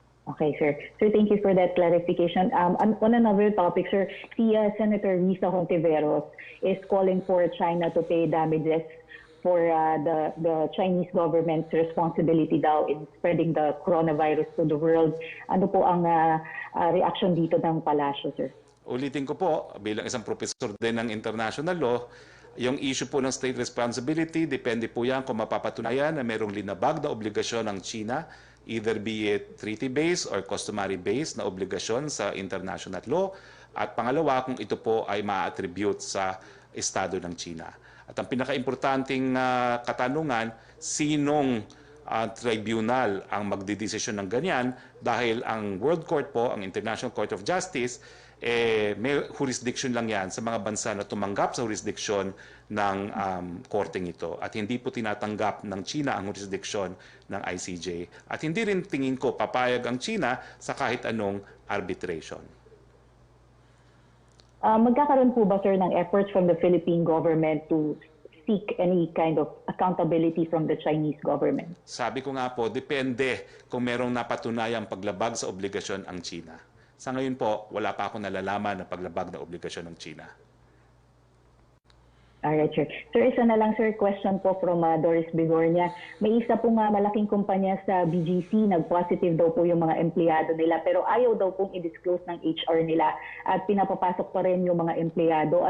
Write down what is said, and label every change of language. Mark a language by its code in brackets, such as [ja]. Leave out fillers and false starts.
[en] Okay, sir. Sir, thank you for that clarification. On another topic, sir, si Senator Risa Hontiveros is calling for China to pay damages for the Chinese government's responsibility daw in spreading the coronavirus to the world. [tl] Ano po ang reaction dito ng palasyo, sir? Ulitin ko po, bilang isang professor din ng international law, yung issue po ng state responsibility, depende po yan kung mapapatunayan na mayroong linabag na obligasyon ng China, either be it treaty-based or customary-based na obligasyon sa international law. At pangalawa, kung ito po ay ma-attribute sa Estado ng China. At ang pinaka-importanting katanungan, sinong tribunal ang magdidesisyon ng ganyan dahil ang World Court po, ang International Court of Justice, may jurisdiction lang yan sa mga bansa na tumanggap sa jurisdiction ng korteng ito. At hindi po tinatanggap ng China ang jurisdiction ng ICJ. At hindi rin tingin ko papayag ang China sa kahit anong arbitration. Magkakaroon po ba, sir, ng [en] efforts from the Philippine government to seek any kind of accountability from the Chinese government? [tl] Sabi ko nga po, depende kung merong napatunayang paglabag sa obligasyon ang China. Sa ngayon po, wala pa ako nalalaman na paglabag na obligasyon ng China. Alright, sir. Sir, isa na lang, sir, question po from Doris Bigornia. May isa pong malaking kumpanya sa BGC, nag-positive daw po yung mga empleyado nila, pero ayaw daw pong i-disclose ng HR nila at pinapapasok pa rin yung mga empleyado.